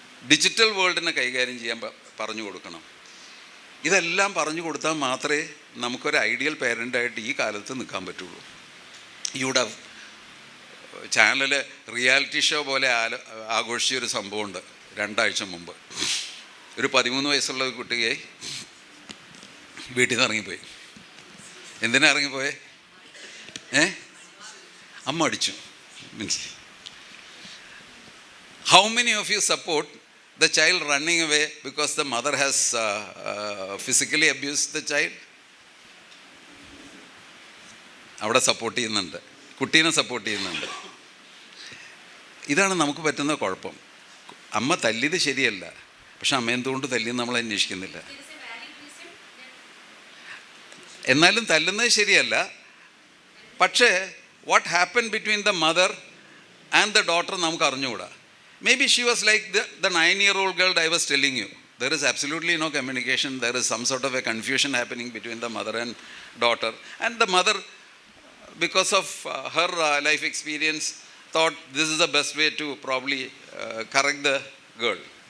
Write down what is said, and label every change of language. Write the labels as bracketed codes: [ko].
[ml] Digital വേൾഡിനെ കൈകാര്യം ചെയ്യാൻ പറഞ്ഞു കൊടുക്കണം. ഇതെല്ലാം പറഞ്ഞു കൊടുത്താൽ മാത്രമേ നമുക്കൊരു ഐഡിയൽ പേരൻ്റായിട്ട് ഈ കാലത്ത് നിൽക്കാൻ പറ്റുള്ളൂ. ഇവിടെ ചാനൽ റിയാലിറ്റി ഷോ പോലെ ആഘോഷിച്ചൊരു സംഭവമുണ്ട് 2 ആഴ്ച മുമ്പ്. ഒരു 13 വയസ്സുള്ള ഒരു കുട്ടിയെ വീട്ടിൽ നിന്ന് ഇറങ്ങിപ്പോയി. എന്തിനാ ഇറങ്ങിപ്പോയേ? അമ്മ അടിച്ചു. [en] Means how many of you support the child running away because the mother has physically abused the child? [ml] അവിടെ സപ്പോർട്ട് ചെയ്യുന്നുണ്ട്, കുട്ടീനെ സപ്പോർട്ട് ചെയ്യുന്നുണ്ട്. ഇതാണ് നമുക്ക് പറ്റുന്ന കുഴപ്പം. അമ്മ തല്ലിയത് ശരിയല്ല, പക്ഷെ അമ്മ എന്തുകൊണ്ട് തല്ലിയെന്ന് നമ്മൾ അന്വേഷിക്കുന്നില്ല. എന്നാലും തല്ലുന്നത് ശരിയല്ല. പക്ഷേ [en] what happen between the mother and the daughter [ml] നമുക്ക് അറിഞ്ഞുകൂടാ. [en] Maybe she was like the 9-year-old girl I was telling you. There is absolutely no communication. There is some sort of a confusion happening between the mother and daughter. And the mother, because of her life experience, thought this is the best way to probably correct the girl.